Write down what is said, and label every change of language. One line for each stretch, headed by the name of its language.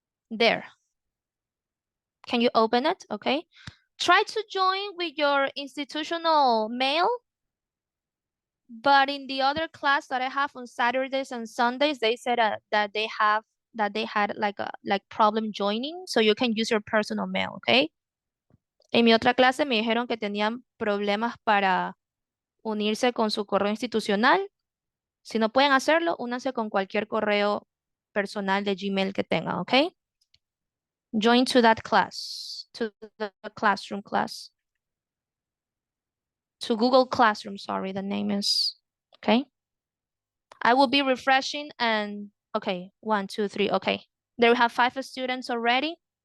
English: There. Can you open it? Okay. Try to join with your institutional mail. But in the other class that I have on Saturdays and Sundays, they said that they had like problem joining, so you can use your personal mail, okay?
Spanish: En mi otra clase me dijeron que tenían problemas para unirse con su correo institucional. Si no pueden hacerlo, únanse con cualquier correo personal de Gmail que tengan, okay?
English: Join to that class, to the classroom class. To Google Classroom, sorry, the name is, okay? I will be refreshing and, okay, 1, 2, 3, okay. There we have 5 students already.